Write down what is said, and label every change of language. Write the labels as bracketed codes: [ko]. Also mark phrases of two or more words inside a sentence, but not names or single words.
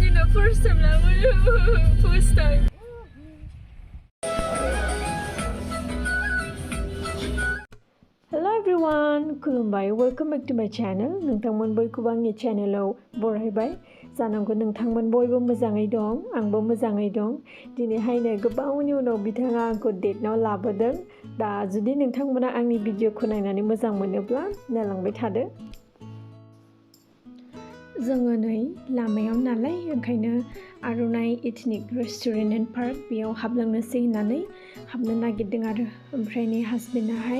[en] First time lah, first time. Hello everyone, kulumbai. Welcome back to my channel. [brx] Nwngtang boyखौबो आंनि channelआव बरायबाय. जानांगौ नोंथांमोन बयबो मोजाङै दं, आंबो मोजाङै दं. दिनैहायनो गोबावनि उनाव बिथाङा आंखौ डेटनाव लाबोदों. दा जुदि नोंथांमोना आंनि भिडिअखौ नायनानै मोजां मोनोब्ला नायलांबाय थादो. जोङो नै लामायाव नालाय ओंखायनो आर'नाइ [en] ethnic restaurant and park [brx] बेयाव हाबलांनोसै होननानै हाबनो नागिरदों आरो ओमफ्राय नै हासबेन्डआहाय